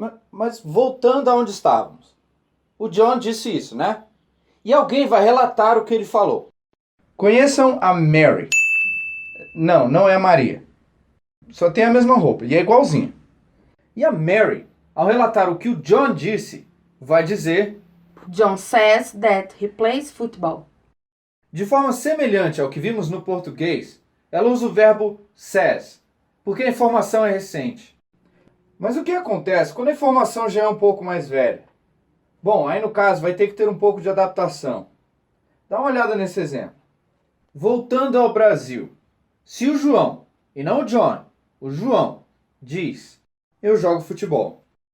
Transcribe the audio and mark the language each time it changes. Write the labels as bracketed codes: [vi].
[pt] Mas voltando aonde estávamos. O John disse isso, né? E alguém vai relatar o que ele falou. Conheçam a Mary. Não é a Maria. Só tem a mesma roupa e é igualzinha. E a Mary, ao relatar o que o John disse, vai dizer: [en] John says that he plays football. [pt] de forma semelhante ao que vimos no português, ela usa o verbo says, porque a informação é recente. Mas o que acontece quando a informação já é um pouco mais velha? Bom, aí no caso vai ter que ter um pouco de adaptação. Dá uma olhada nesse exemplo. Voltando ao Brasil, se o João, e não o John, o João, diz: eu jogo futebol.